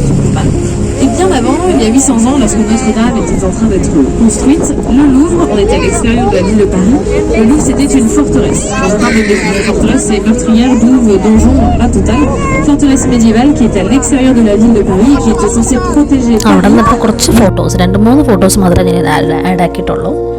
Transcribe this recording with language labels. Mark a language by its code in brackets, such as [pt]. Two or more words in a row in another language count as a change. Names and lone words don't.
[fr] Et bien avant, il y a 800 ans, lorsque Notre-Dame était en train d'être construite, le Louvre, on était à l'extérieur de la ville de Paris, le Louvre c'était une forteresse. Quand je parle de forteresse, c'est meurtrière, douve, donjon, la totale. Forteresse médiévale qui était à l'extérieur de la ville de Paris et qui était censée protéger Paris. [ml] അവിടെ നിന്നപ്പോൾ കുറച്ച് ഫോട്ടോസ്, 2-3 ഫോട്ടോസ് മാത്രമേ ഞാൻ ആഡ് ആക്കിയിട്ടുള്ളൂ.